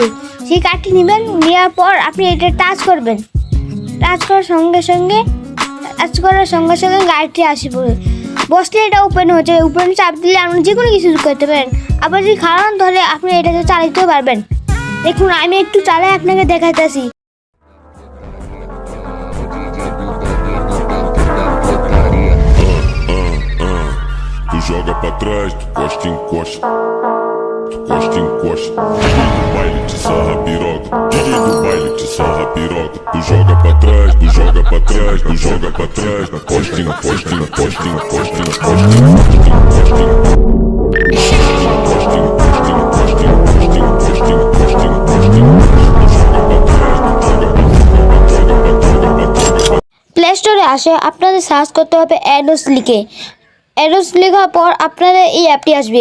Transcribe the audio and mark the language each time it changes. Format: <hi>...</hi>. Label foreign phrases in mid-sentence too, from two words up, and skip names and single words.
<bn>সেই কার্ডটি নেবেন। নেওয়ার পর আপনি এটা টাচ করবেন। টাচ করার সঙ্গে সঙ্গে গাড়িটি আসে পড়ে বসলে এটা ওপেন হয়ে যায়। ওপেন চাপ দিলে আপনি যে কোনো কিছু করতে পারেন। আবার যদি খারাপ ধরে আপনি এটাতে চালাতেও পারবেন। দেখুন, আমি একটু চালাই আপনাকে দেখাইতেছি।</bn> <pt>Tu joga pra trás, tu costa em costa. Tu costa em costa. DJ do baile te sarra piroca. DJ do baile te sarra piroca. Tu joga pra trás, tu joga pra trás, tu joga pra trás. Costa em costa em costa em costa em costa em costa em</pt> <bn>প্লে স্টোরে আসে আপনাদের সার্চ করতে হবে অ্যাডোস লিখে। অ্যাডোস লেখার পর আপনাদের এই অ্যাপটি আসবে।</bn>